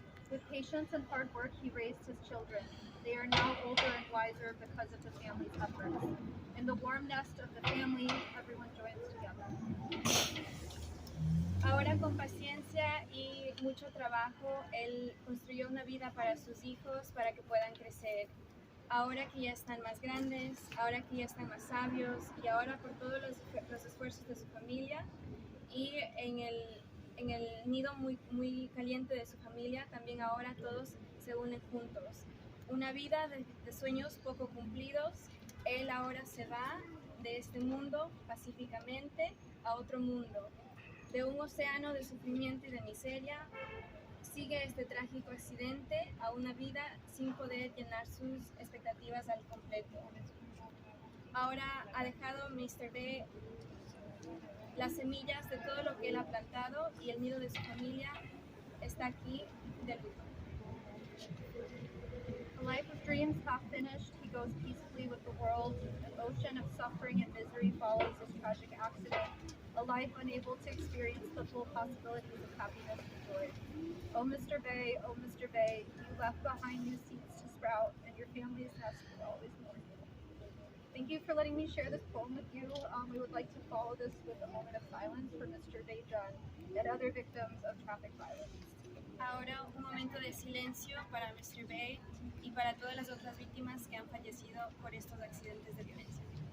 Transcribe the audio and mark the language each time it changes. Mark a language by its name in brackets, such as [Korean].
[English] With patience and hard work, he raised his children. They are now older and wiser because of the family's efforts. In the warm nest of the family, everyone joins together. [Spanish] Ahora con paciencia y mucho trabajo, él construyó una vida para sus hijos, para que puedan crecer. ahora que ya están más grandes, ahora que ya están más sabios y ahora por todos los esfuerzos de su familia y en el nido muy caliente de su familia, también ahora todos se unen juntos. Una vida de sueños poco cumplidos, él ahora se va de este mundo pacíficamente a otro mundo, de un océano de sufrimiento y de miseria. Sigue este trágico accidente a una vida sin poder llenar sus expectativas al completo. Ahora ha dejado Mr. B las semillas de todo lo que él ha plantado y el nido de su familia está aquí de luto. [English] A life of dreams half finished, he goes peacefully with the world. An ocean of suffering and misery follows this tragic accident. A life unable to experience the full possibilities of happiness and joy. Oh, Mr. Bay, you left behind new seeds to sprout, and your family's nest will always mourn you. Thank you for letting me share this poem with you. We would like to follow this with a moment of silence for Mr. Vigil and other victims of traffic violence. [Spanish] Ahora un momento de silencio para Mr. Bay y para todas las otras víctimas que han fallecido por estos accidentes de violencia.